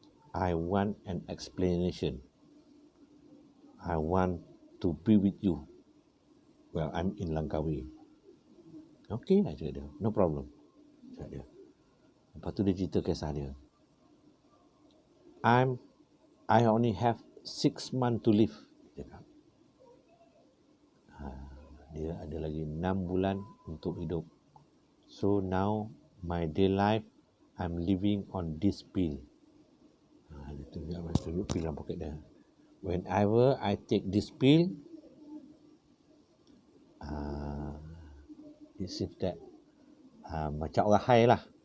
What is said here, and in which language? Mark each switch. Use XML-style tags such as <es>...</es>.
<en>I want an explanation. I want to be with you. Well, I'm in Langkawi. Okay,</en> <ms>cakap dia.</ms> <en>No problem.</en> <ms>Cakap dia. Lepas tu dia cerita kisah dia.</ms> <en>I only have 6 months to live.</en> <ms>Cakap. Dia ada lagi 6 bulan untuk hidup.</ms> <en>So now, my day life, I'm living on this pill.</en> <ms>Dia tunjuk pill dalam poket dia.</ms> <en>Whenever I take this pill, it seems that</en> <ms>macam orang</ms> <en>high lah.</en>